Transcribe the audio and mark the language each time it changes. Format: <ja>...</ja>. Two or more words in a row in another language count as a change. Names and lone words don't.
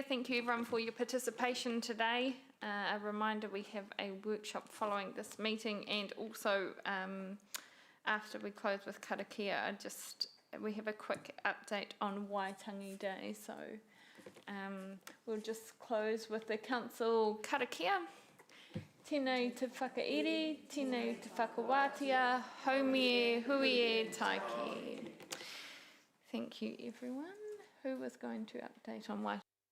<en>Thank you everyone for your participation today. A reminder, we have a workshop following this meeting, and also after we close with karakia, we have a quick update on Waitangi Day. So we'll just close with the council karakia.</en> <mi>Tēnei te whakairi, tēnei te whakawātia, haumie, huie, taiki.</mi> <en>Thank you everyone. Who was going to update on Waitangi?</en>